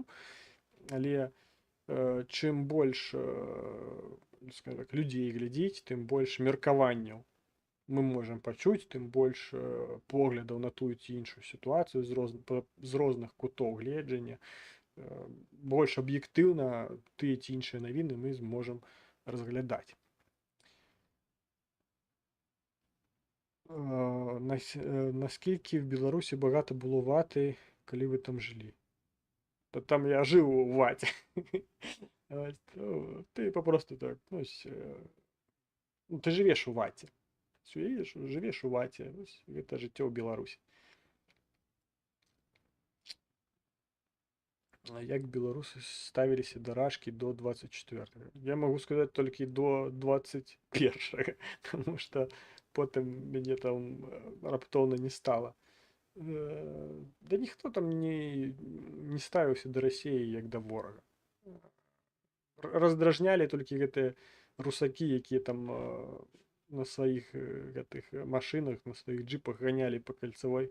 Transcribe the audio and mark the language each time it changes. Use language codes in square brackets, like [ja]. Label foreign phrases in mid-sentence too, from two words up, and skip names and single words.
[be] Але чым больш, скажем так, людзей глядзіць, тым больш меркаванняў мы можам пачуць, тым больш поглядаў на тую ці іншую сітуацыю з розных кутоў гледжання. Больш аб'ектыўна тыя ці іншыя навіны мы зможам разглядаць. [uk] Наскільки в Білорусі багато було вати, коли ви там жили? Та там я жив у ваті. Ти попросту так, ну, ти живеш у ваті. Живеш у ваті. Це життя у Білорусі. [be] Як белорусы ставіліся да рашкі до 24-го? Я могу сказаць толькі до 21-го, [ru] потому что [be] потым мяне там раптоўна не стала. Да ніхто там не ставіўся да Расіі як да ворага. Раздражнялі толькі гэтыя русакі, якія там на сваіх гэтых машынах, на сваіх джипах ганялі па кальцавой.